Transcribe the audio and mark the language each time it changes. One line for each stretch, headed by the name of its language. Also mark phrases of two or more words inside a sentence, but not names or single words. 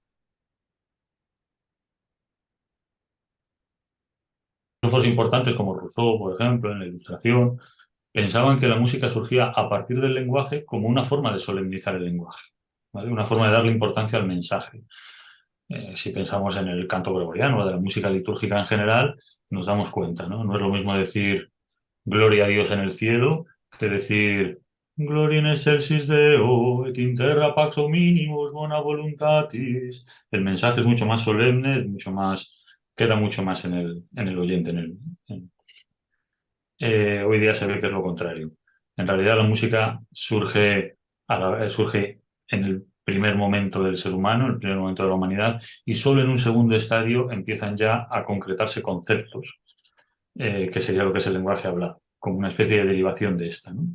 Spanish: Filósofos importantes como Rousseau, por ejemplo, en la Ilustración, pensaban que la música surgía a partir del lenguaje como una forma de solemnizar el lenguaje, ¿vale? Una forma de darle importancia al mensaje. Si pensamos en el canto gregoriano o de la música litúrgica en general, nos damos cuenta, ¿no? No es lo mismo decir gloria a Dios en el cielo que decir
Latin: Gloria in excelsis Deo, et in terra pax hominibus bona voluntatis.
Spanish: El mensaje es mucho más solemne, es mucho más, queda mucho más en el oyente. Hoy día se ve que es lo contrario. En realidad la música surge, surge en el primer momento del ser humano, en el primer momento de la humanidad, y solo en un segundo estadio empiezan ya a concretarse conceptos, que sería lo que es el lenguaje hablado, como una especie de derivación de esta, ¿no?